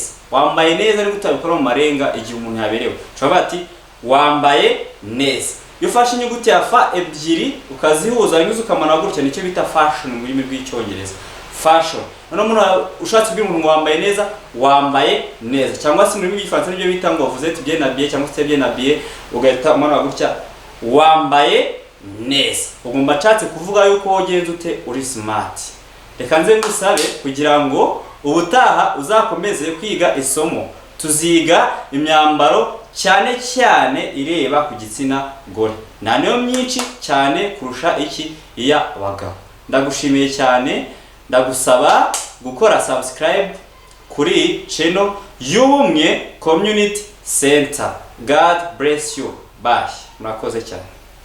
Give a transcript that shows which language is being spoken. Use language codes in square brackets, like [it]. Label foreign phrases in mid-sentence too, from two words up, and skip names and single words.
[rw] Wambaye neza ariko utabikora mu marenga igihe umuntu yaberewe. Ushobora ati wambaye neza. Iyo ufashe inyuguti ya fa ebyiri ukazihuza rimwe ukamana gutya, nicyo bita fashion mu rurimi rw'icyongereza. Fashion. None umuntu ushatse kubwira umuntu wambaye neza, wambaye neza. Cyangwa se mu rurimi rw'igifaransa nibyo bita ngo [fr] vous êtes bien habillé [rw] cyangwa se [fr] bien habillé, [rw] ugahita umana gutya wambaye neza. Ugomba nshatse kuvuga yuko wogenze ute uri smart. Reka nze ngusabe kugira ngo ubutaha uzakomeze kwiga isomo. Tuziga imyambaro cyane cyane ireba ku gitsina gore. Na niyo myinshi cyane kurusha iki iya abagabo. Ndagushimiye cyane, ndagusaba gukora subscribe kuri channel y'Ubumwe Community Center. [en] God bless you. [rw] Bye. Murakoze cyane.